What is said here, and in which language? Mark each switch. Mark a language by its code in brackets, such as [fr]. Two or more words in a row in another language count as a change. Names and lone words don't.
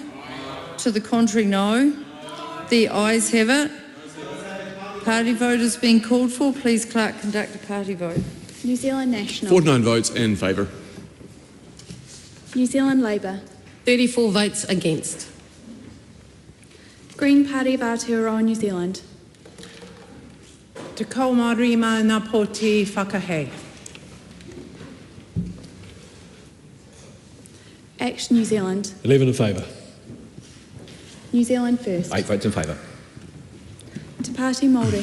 [en] To the contrary, no. The ayes have it. Party vote is being called for. Please, Clerk, conduct a party vote. New Zealand National. 49 votes in favour. New Zealand Labour. 34 votes against. Green Party of Aotearoa, New Zealand. [mi] Te kaumarima na poti whakahei. [en] Act New Zealand. 11 in favour. New Zealand First. 8 votes in favour. Te Pāti Māori.